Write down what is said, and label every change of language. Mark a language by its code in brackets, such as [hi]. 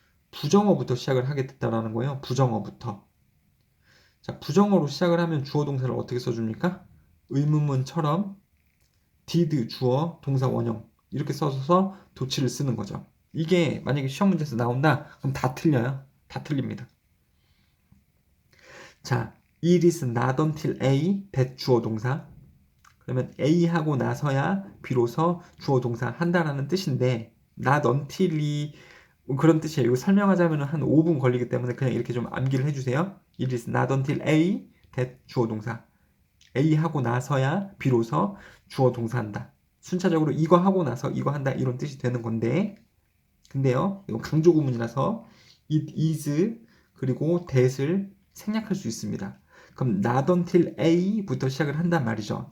[ko] 부정어부터 시작을 하게 됐다라는 거예요. 부정어부터. 자, 부정어로 시작을 하면 주어 동사를 어떻게 써줍니까? 의문문처럼 did 주어 동사 원형 이렇게 써서 도치를 쓰는 거죠. 이게 만약에 시험 문제에서 나온다 그럼 다 틀려요. 다 틀립니다. [en] 자, it is not until A that [ko] 주어 동사. 그러면 A 하고 나서야 비로소 주어 동사 한다라는 뜻인데 not until이 그런 뜻이에요. 이거 설명하자면 한 5분 걸리기 때문에 그냥 이렇게 좀 암기를 해주세요. [en] It is not until A that [ko] 주어 동사. A 하고 나서야 비로소 주어 동사 한다. 순차적으로 이거 하고 나서 이거 한다 이런 뜻이 되는 건데 근데요. 이건 강조 구문이라서 it is 그리고 that을 생략할 수 있습니다. 그럼 not until A부터 시작을 한단 말이죠.